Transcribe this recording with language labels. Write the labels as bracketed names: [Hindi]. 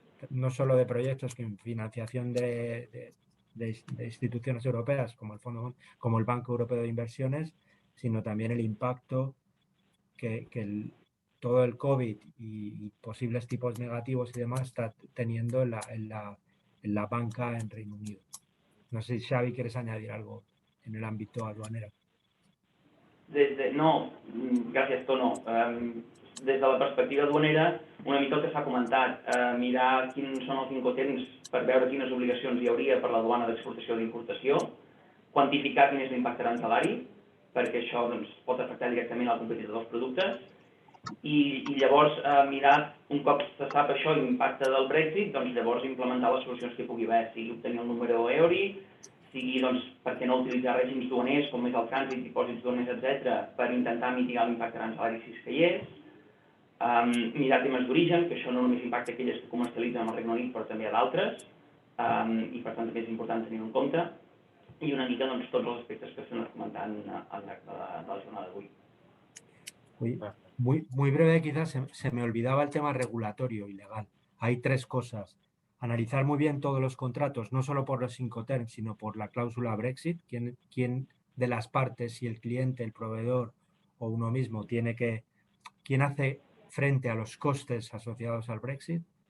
[Spanish] no solo de proyectos, sino financiación de instituciones europeas como el Banco Europeo de Inversiones, sino también el impacto que todo el COVID y posibles tipos negativos y demás está teniendo en la banca en Reino Unido. No sé si, Xavi, quieres añadir algo en el ámbito aduanero. [Catalan] No, gràcies, Tono. Des de la perspectiva aduanera, una mica el que s'ha comentat, mirar quins són els incoterms per veure quines obligacions hi hauria per la duana d'exportació o d'importació, quantificar quin és l'impacte arancelari, perquè això pot afectar directament al competidor dels productes, i llavors mirar, un cop se sap això i l'impacte del Brexit, doncs llavors implementar les solucions que hi pugui haver, sigui obtenir el número EURI, sigui, doncs, per què no utilitzar règims duaners com és el trànsit, dipòsits duaners, etc., per intentar mitigar l'impacte arancelari si és que hi és, mirar temes d'origen, que això no només impacta aquelles que comercialitzen amb el Regne Unit, però també a d'altres, i per tant també és important tenir-ho en compte, i una mica doncs, tots els aspectes que s'han anat comentant al llarg de la jornada d'avui. [Spanish] Muy breve, quizás se me olvidaba el tema regulatorio y legal. Hay tres cosas. Analizar muy bien todos los contratos, no solo por los Incoterms, sino por la cláusula Brexit. ¿Quién de las partes, si el cliente, el proveedor o uno mismo, quién hace frente a los costes asociados al Brexit?